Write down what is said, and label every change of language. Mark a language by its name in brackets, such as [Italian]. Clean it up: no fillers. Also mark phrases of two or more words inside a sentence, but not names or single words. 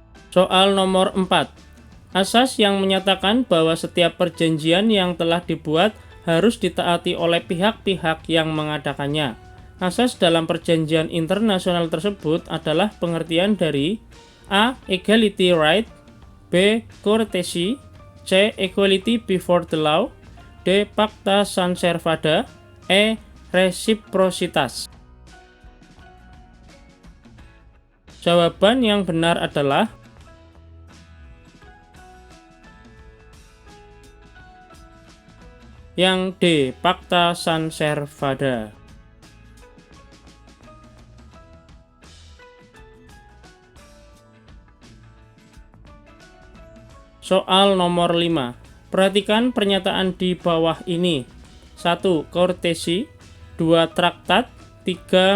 [Indonesian] Soal nomor 4. Asas yang menyatakan bahwa setiap perjanjian yang telah dibuat harus ditaati oleh pihak-pihak yang mengadakannya. Asas dalam perjanjian internasional tersebut adalah pengertian dari A. [English] Equality right, B. Courtesy, C. Equality before the law, D. [Latin] Pacta sunt servanda, E. Resiprositas. [Indonesian] Jawaban yang benar adalah yang D. [Latin] Pacta sunt servanda. [Indonesian] Soal nomor 5. Perhatikan pernyataan di bawah ini. 1. Courtesy, 2. Traktat, 3.